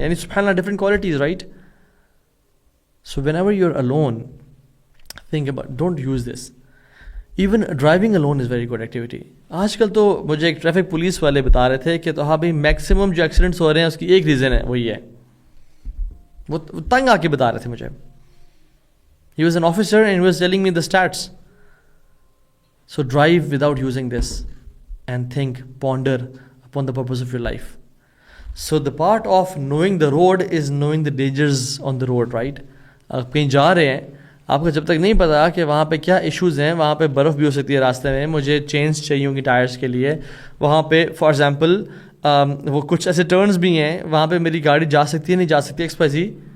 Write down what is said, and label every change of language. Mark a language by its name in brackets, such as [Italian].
[Urdu] یعنی سبحان اللہ, different qualities, right. [English] So whenever you are alone, think about, don't use this. Even driving alone is very good activity. [Urdu] آج کل تو مجھے ایک ٹریفک پولیس والے بتا رہے تھے کہ تو ہاں بھائی میکسیمم جو ایکسیڈنٹس ہو رہے ہیں اس کی ایک ریزن ہے, وہی ہے, وہ تنگ آ کے بتا رہے تھے مجھے. [English] He was an officer and he was telling me the stats. So drive without using this and think, ponder upon the purpose of your life. So the part of knowing the road is knowing the dangers on the road, right? [Urdu] آپ کہیں جا رہے ہیں, آپ کو جب تک نہیں پتا کہ وہاں پہ کیا ایشوز ہیں, وہاں پہ برف بھی ہو سکتی ہے راستے میں, مجھے چینج چاہیے ہوں گی ٹائرس کے لیے, وہاں پہ فار ایگزامپل وہ کچھ ایسے ٹرنز بھی ہیں وہاں پہ میری گاڑی جا سکتی ہے نہیں جا سکتی ایکسپائزی.